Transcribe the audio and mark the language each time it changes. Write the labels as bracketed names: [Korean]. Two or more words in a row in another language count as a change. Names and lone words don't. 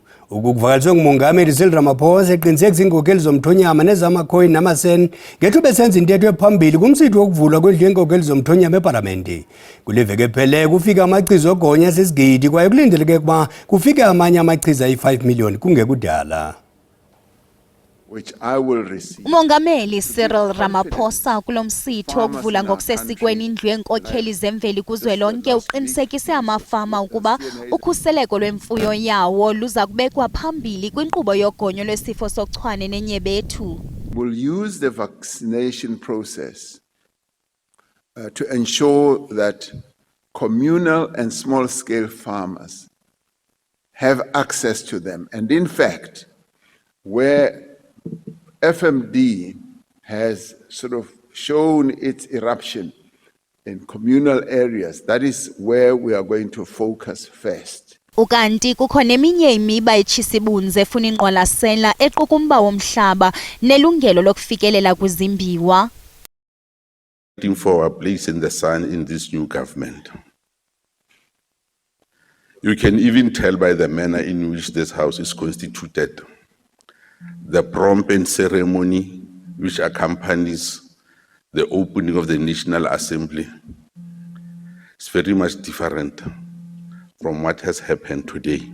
[Xhosa] Ukuvakaliswe ngumongameli Cyril Ramaphosa eqinisekisa iinkokheli zomthonyama nezamakhoyi namasen ngethuba esenza intetho ephambili kumsitho wokuvulwa kwendlu yeenkokheli zomthonyama eParlamente. Kule veki epheleyo kufika amachiza ogonya sesigidi kwaye kulindeleke ukuba kufike amanye amachiza ayi-5 million kungekudala. [English] Which I will receive. [Xhosa] Umongameli Cyril Ramaphosa kulomsitho okuvula ngokusesikweni indlu yenkokheli zemveli kuzwelonke uqinisekise amafama ukuba ukhuseleko lwemfuyo yawo luza kubekwa phambili kwinkqubo yogonyo lwesifo sochwane nenyebethu. [English] We'll use the vaccination process to ensure that communal and small-scale farmers have access to them. And in fact, where FMD has sort of shown its eruption in communal areas, that is where we are going to focus first. [Xhosa] Ukanti kukho neminye imiba etshisibunze efuna inqwalasela equkumba womhlaba nelungelo lokufikelela kwizimbiwa. [English] For our place in the sun in this new government. You can even tell by the manner in which this house is constituted. The pomp and ceremony which accompanies the opening of the National Assembly is very much different from what has happened today.